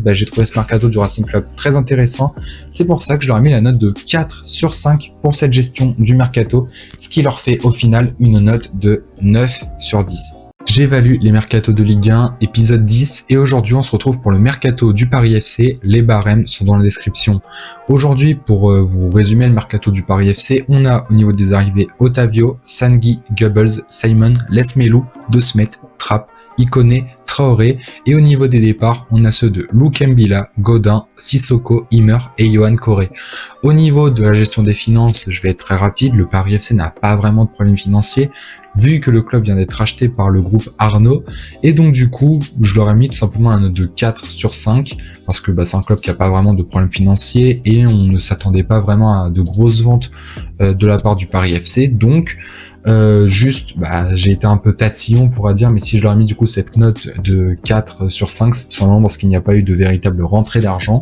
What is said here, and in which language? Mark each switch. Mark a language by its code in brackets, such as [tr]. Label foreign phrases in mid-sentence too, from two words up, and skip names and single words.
[fr] J'ai trouvé ce mercato du Racing Club très intéressant. C'est pour ça que je leur ai mis la note de 4 sur 5 pour cette gestion du mercato, ce qui leur fait au final une note de 9 sur 10. J'évalue les mercatos de Ligue 1, épisode 10, et aujourd'hui on se retrouve pour le mercato du Paris FC. Les barèmes sont dans la description. Aujourd'hui, pour vous résumer le mercato du Paris FC, on a au niveau des arrivées Otavio, Sangui, Goebbels, Simon, Lesmelou, De Smet, Trapp, Ikoné, Traoré, et au niveau des départs, on a ceux de Loukembila, Godin, Sissoko, Immer et Yohan Coré. Au niveau de la gestion des finances, je vais être très rapide, le Paris FC n'a pas vraiment de problème financier, vu que le club vient d'être acheté par le groupe Arnaud, et donc du coup, je leur ai mis tout simplement un note de 4 sur 5, parce que c'est un club qui n'a pas vraiment de problème financier, et on ne s'attendait pas vraiment à de grosses ventes de la part du Paris FC, donc j'ai été un peu tatillon on pourra dire, mais si je leur ai mis du coup cette note de 4 sur 5, c'est tout simplement parce qu'il n'y a pas eu de véritable rentrée d'argent.